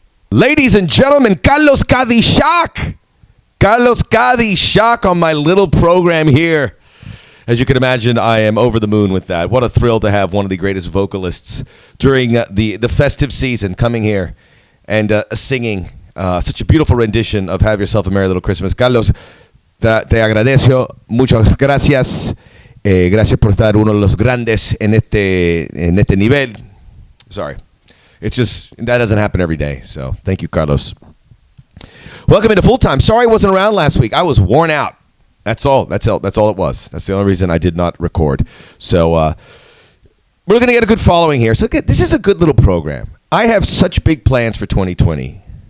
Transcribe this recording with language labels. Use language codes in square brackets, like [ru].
[en] Ladies and gentlemen, Carlos Cadillac. Carlos Cadillac on my little program here. As you can imagine, I am over the moon with that. What a thrill to have one of the greatest vocalists during the festive season coming here and singing such a beautiful rendition of Have Yourself a Merry Little Christmas. [es] Carlos, te agradezco. Muchas gracias. Gracias por estar uno de los grandes en este nivel. [en] Sorry. It's just, that doesn't happen every day. So thank you, Carlos. Welcome into full time. Sorry I wasn't around last week. I was worn out. That's all it was. That's the only reason I did not record. So we're going to get a good following here. So this is a good little program. I have such big plans for 2020.